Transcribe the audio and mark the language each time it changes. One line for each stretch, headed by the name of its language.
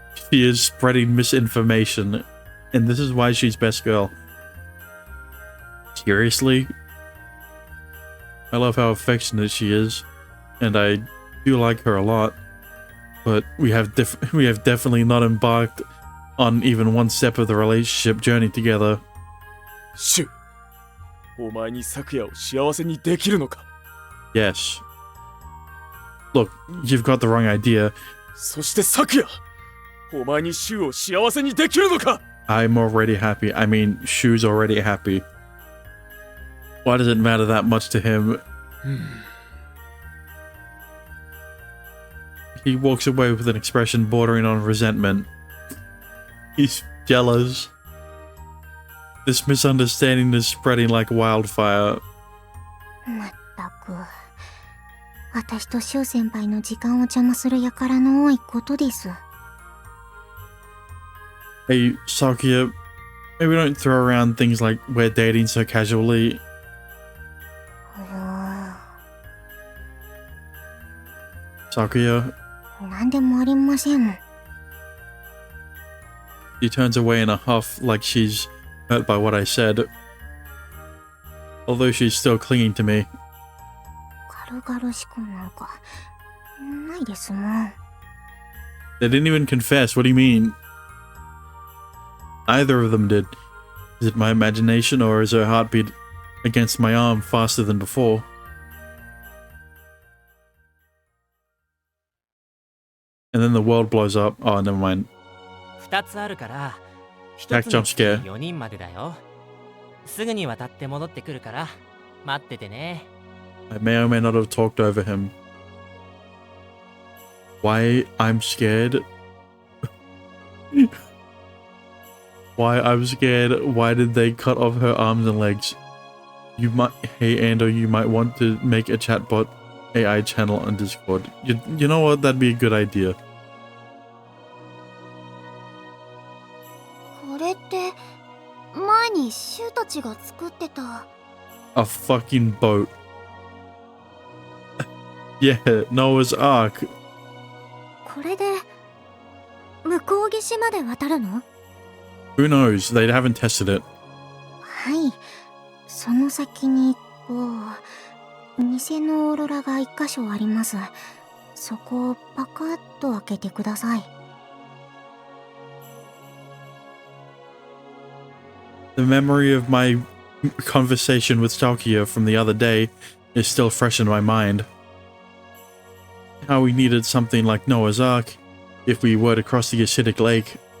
English: she is spreading misinformation, and this is why she's best girl. Seriously? I love how affectionate she is, and I do like her a lot, but we have definitely not embarked on even one step of the relationship journey together.
Japanese: シュお前に昨夜を幸せにできるのか
English: Yes. Look, you've got the wrong idea.
Japanese: そして昨夜お前にシュを幸せにできるのか
English: I'm already happy. I mean, Shu's already happy. Why does it matter that much to him? He walks away with an expression bordering on resentment. He's jealous. This misunderstanding is spreading like wildfire.
Japanese: まったく。私とシュウ先輩の時間を邪魔する輩の多いことです。
English: Hey, Sakuya, maybe don't throw around things like we're dating so casually. Sakuya.
Japanese: なんでもありません。
English: She turns away in a huff like she's hurt by what I said. Although she's still clinging to me.
Japanese: 軽々しくなんかないですもん。
English: They didn't even confess. What do you mean? Neither of them did. Is it my imagination or is her heartbeat against my arm faster than before? And then the world blows up. Oh, never mind.
Japanese: 2つあるから
English: Jack
Japanese: 1つに
English: jump scare.
Japanese: 4人までだよ。すぐに渡って戻ってくるから待っててね。
English: I may or may not have talked over him. Why I'm scared? Why I'm scared? Why did they cut off her arms and legs? You might, hey Ando, you might want to make a chatbot AI channel on Discord. You know what? That'd be a good idea.
Japanese: これって前にシュウたちが作ってた
English: A fucking boat. Yeah, Noah's Ark.
Japanese: これで向こう岸まで渡るの？
English: Who knows? They haven't tested it.
Japanese: はい。その先にこう偽のオーロラが一箇所あります。そこをパカッと開けてください。
English: The memory of my conversation with Stalkia from the other day is still fresh in my mind. How we needed something like Noah's Ark if we were to cross the acidic lake.